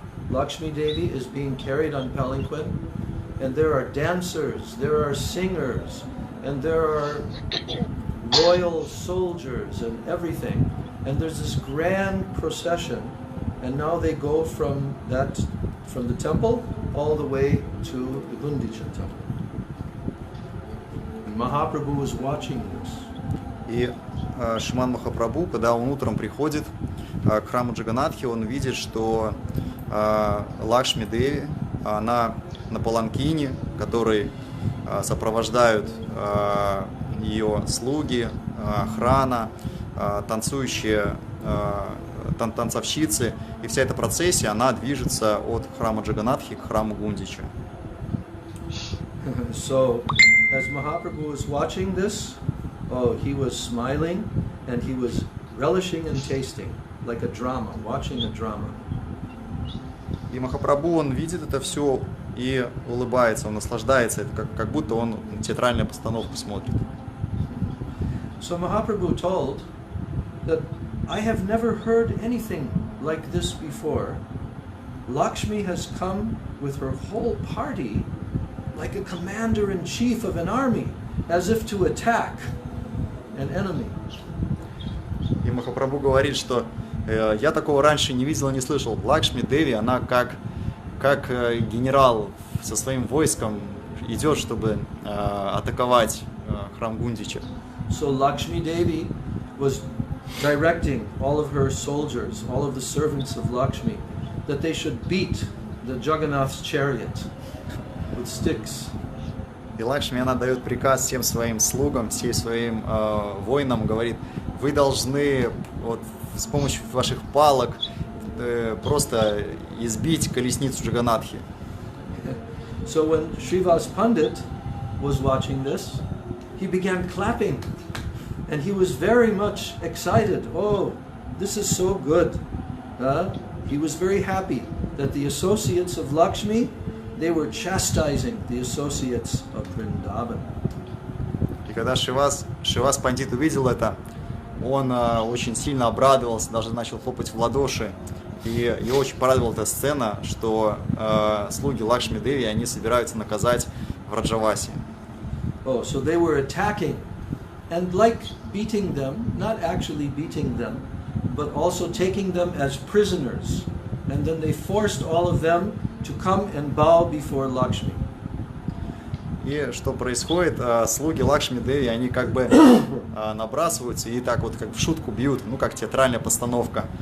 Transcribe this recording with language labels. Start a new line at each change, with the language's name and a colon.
English: Lakshmi Devi is being carried on palanquin, and there are dancers, there are singers, and there are royal soldiers and everything. And there's this grand procession, and now they go from the temple all the way to the Gundicha temple. And Mahaprabhu was watching this.
Russian: И Шримад Махапрабху, когда он утром приходит к храму Джаганатхи, он видит, что Лакшми Деви, она на паланкине, который сопровождают ее слуги, охрана, танцующие танцовщицы, и вся эта процессия, она движется от храма Джаганатхи к храму Гундича.
English: So, as Mahaprabhu was watching this, he was smiling and he was relishing and tasting, like a drama, watching a drama.
Russian: И Махапрабху, он видит это все и улыбается, он наслаждается, это как будто он театральную постановку смотрит.
English: So Mahaprabhu told that I have never heard anything like this before. Lakshmi has come with her whole party like a commander-in-chief of an army, as if to attack an enemy.
Russian: И Махапрабху говорит, что я такого раньше не видел и не слышал. Лакшми Деви, она как генерал со своим войском идет, чтобы атаковать храм Гундича.
English: So Lakshmi Devi was directing all of her soldiers, all of the servants of Lakshmi, that they should beat the Jagannath's chariot with sticks.
Russian: И Лакшми, она дает приказ всем своим слугам, всем своим воинам, говорит, вы должны вот, с помощью ваших палок просто избить колесницу Джаганатхи.
English: So when Śrīvāsa Paṇḍita was watching this, he began clapping, and he was very much excited. Oh, this is so good. He was very happy that the associates of Lakshmi, they were chastising the associates of Vrindavan.
Russian: И когда Śrīvāsa Paṇḍita увидел это, он очень сильно обрадовался, даже начал хлопать в ладоши. И его очень порадовала эта сцена, что слуги Лакшми Деви, они собираются наказать Враджаваси.
English: Oh, so they were attacking, and like beating them, not actually beating them, but also taking them as prisoners. And then they forced all of them to come and bow before Lakshmi.
Russian: И что происходит? Слуги Лакшми Деви, они как бы набрасываются и так вот как в шутку бьют, ну как театральная постановка.